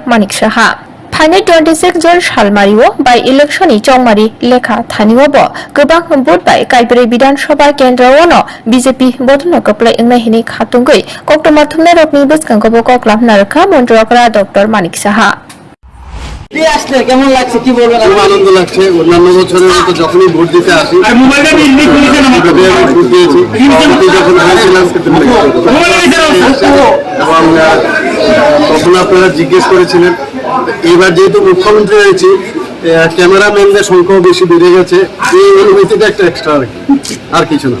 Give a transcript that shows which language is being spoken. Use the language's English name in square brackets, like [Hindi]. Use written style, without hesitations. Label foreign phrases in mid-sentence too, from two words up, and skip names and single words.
[Kok Borok] Manik Saha. Phane 26 jon salmario [English] by electioni [Kok Borok] chongmari lekha thaniwabo gobang vote by Kaibri Bidan Sabha Kendra Wono BJP bodono kaplai engnai hini khatungoi Koktoma thumnai rokni buskangkobo koklam narka montrokra Dr. Manik Saha [Bangla] আসলে কেমন লাগছে কি বলবেন? খুব আনন্দ লাগছে। অন্যান্য বছরের মতো যখনই ভোট দিতে আসি আমি ভোট দিয়েছি যখন হয়েছিলাম এবং তখন আপনারা জিজ্ঞেস করেছিলেন। এবার যেহেতু মুখ্যমন্ত্রী হয়েছি ক্যামেরাম্যানদের সংখ্যাও বেশি বেড়ে গেছে, এই অনুভূতিটা একটা এক্সট্রা আর কিছু না।